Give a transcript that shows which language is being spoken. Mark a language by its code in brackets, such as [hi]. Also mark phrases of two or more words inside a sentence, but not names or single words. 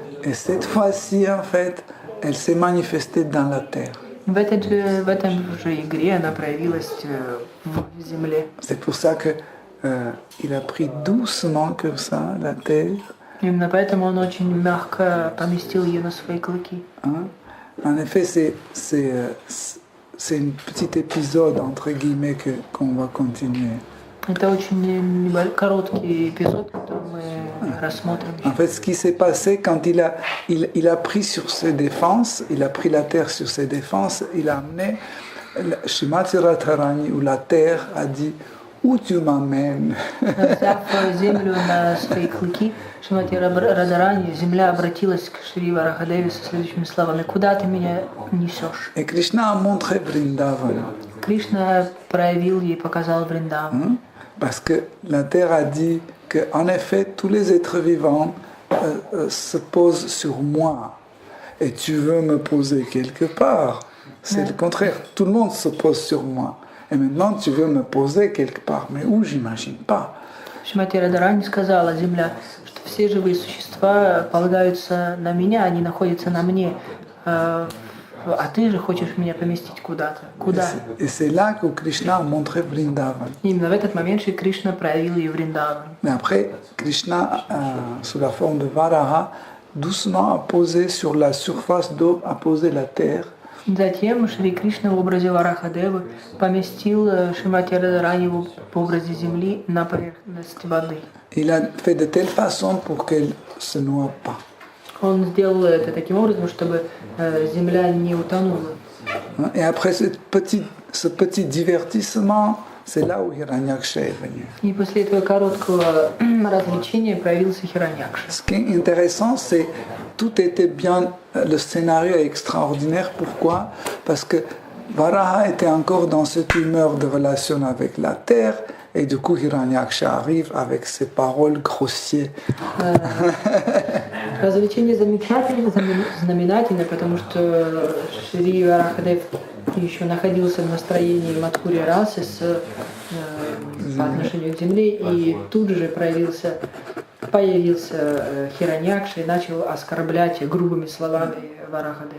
[fr] Et cette fois-ci, en fait, elle s'est manifestée dans la terre. [ru] В этом же игре она проявилась в земле. [fr] C'est pour ça que il a pris doucement comme ça la terre. [ru] Именно поэтому он очень мягко поместил ее на свои клыки. [fr] Hein? En effet, c'est un petit épisode, entre guillemets, qu'on va continuer. [ru] Это очень короткий эпизод, который мы рассмотрим. [fr] En fait, ce qui s'est passé quand il a pris sur ses défenses, il a pris la terre sur ses défenses, il a amené Srimati Radharani, où la terre a dit où tu m'amènes. [ru] Взяв землю на свои клыки, Шримати Радарани, земля обратилась к Шри Варахадеве со следующими словами: «Куда ты меня несешь?» [fr] Et Krishna a montré Vrindavan. [ru] Кришна проявил ей, показал Вриндаван. [fr] Parce que la terre a dit qu'en effet, tous les êtres vivants se posent sur moi. Et tu veux me poser quelque part. C'est le contraire. Tout le monde se pose sur moi. Et maintenant, tu veux me poser quelque part. Mais où, j'imagine pas. [ru] Шримати Радарани сказала, земля, что все живые существа полагаются на меня, они находятся на мне. А ты же хочешь меня поместить куда-то. Куда? [fr] Et c'est là que Krishna a montré Vrindavan. [ru] Именно в этот момент Шри Кришна проявил ей Вриндаван. [fr] Mais après, Krishna, sous la forme de Varaha, doucement a posé sur la surface d'eau, a posé la terre. [ru] Затем Шри Кришна в образе Варахадевы поместил Шримати Радарани в образе земли на поверхности воды. [fr] Il a fait de telle façon pour qu'elle se noie pas. [ru] Он сделал это таким образом, чтобы земля не утонула. [fr] Et après ce petit divertissement, c'est là où Hiranyaksha est venu. [ru] И после этого короткого развлечения появился Хираньякша. [fr] Ce qui est intéressant, c'est tout était bien, le scénario est extraordinaire. Pourquoi? Parce que Varaha était encore dans cette humeur de relation avec la terre, et du coup Hiranyaksha arrive avec ses paroles grossières. [ru] Развлечение замечательно, знаменательно, потому что Шри Варахадев еще находился в настроении Мадхури Расы по отношению к земле, и тут же появился Хираньякша и начал оскорблять грубыми словами Варахадева.